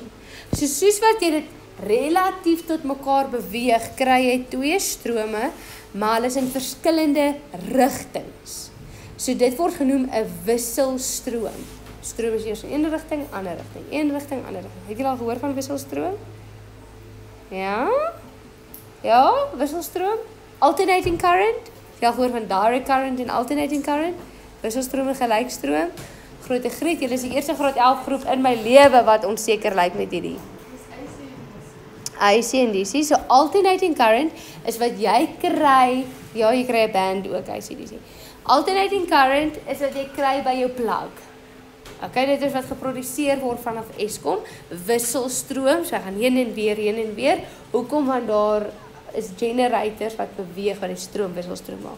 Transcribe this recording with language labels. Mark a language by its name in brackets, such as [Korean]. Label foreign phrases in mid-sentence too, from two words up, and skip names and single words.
[Afrikaans] So soos wat jy dit relatief tot mekaar beweeg, kry jy twee strome, maar hulle is in verskillende rigtings. So dit word genoem 'n wisselstroom. Stroom is eers in een rigting, ander rigting, een rigting, ander rigting. Het julle al gehoor van wisselstroom? Ja? Ja, wisselstroom. [English] Alternating current. [Afrikaans] Het julle al gehoor van [English] direct current [Afrikaans] en [English] alternating current? [Afrikaans] Wisselstroom en gelykstroom. Grote Griet, julle is die eerste graad 11 groep in my lewe wat onseker lyk met hierdie. AC en DC. So [English] alternating current [Afrikaans] is wat jy kry, ja, jy kry 'n band ook AC DC. [English] Alternating current [Afrikaans] is wat jy kry by jou plug. Okay, dit is wat geproduseer word vanaf Eskom, wisselstroom, so hy gaan heen en weer. Hoekom? Want daar is generators wat beweeg wat die stroom wisselstroom maak.